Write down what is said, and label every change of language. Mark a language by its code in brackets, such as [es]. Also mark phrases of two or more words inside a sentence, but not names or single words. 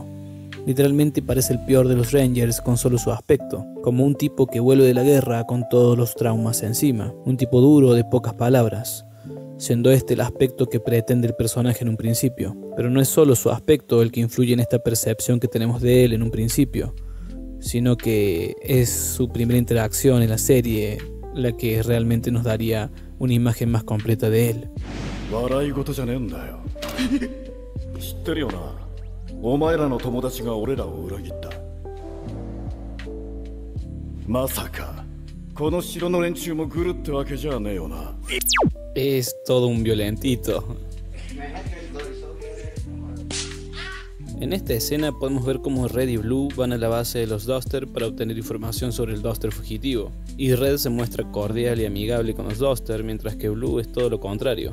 [es] Literalmente parece el peor de los Rangers con solo su aspecto, como un tipo que vuelve de la guerra con todos los traumas encima, un tipo duro de pocas palabras, siendo este el aspecto que pretende el personaje en un principio. Pero no es solo su aspecto el que influye en esta percepción que tenemos de él en un principio, sino que es su primera interacción en la serie la que realmente nos daría una imagen más completa de él. [ja] 知ってるよな。お前らの友達が俺らを裏切った。まさかこの城の連中もグルってわけじゃねえよな。 [es] Es todo un violentito. En esta escena podemos ver cómo Red y Blue van a la base de los Duster para obtener información sobre el Duster fugitivo, y Red se muestra cordial y amigable con los Duster, mientras que Blue es todo lo contrario.